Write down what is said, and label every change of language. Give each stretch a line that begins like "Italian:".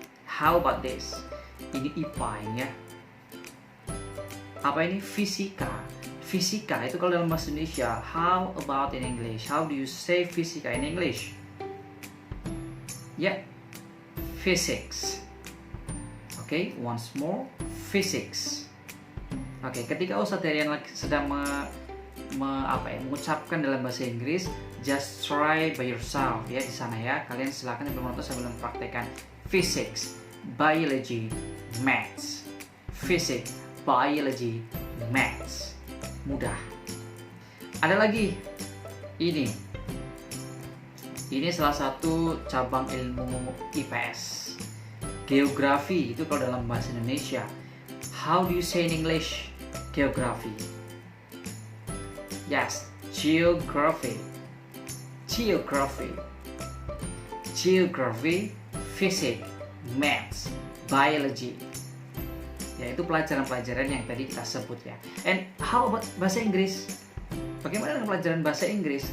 English: How about this?
Indonesian: Ini IPA ini ya. Apa ini? Fisika. Fisika itu kalau dalam bahasa Indonesia.
English: How about in English? How do you say fisika in English? Yeah, physics. Okay, once more, physics.
Indonesian: Oke, ketika Ustadz Herian sedang mengucapkan dalam bahasa Inggris,
English: just try by yourself
Indonesian: ya di sana ya. Kalian silakan yang belum nonton sambil mempraktekkan physics, biology, maths.
English: Physics, biology, maths.
Indonesian: Mudah. Ada lagi. Ini salah satu cabang ilmu IPS. Geografi itu kalau dalam bahasa Indonesia.
English: How do you say in English? Geography. Yes, geography. Geography. Geography, physics, maths, biology.
Indonesian: Ya, itu pelajaran-pelajaran yang tadi kita sebut ya.
English: And how about
Indonesian: bahasa Inggris? Bagaimana dengan pelajaran bahasa Inggris?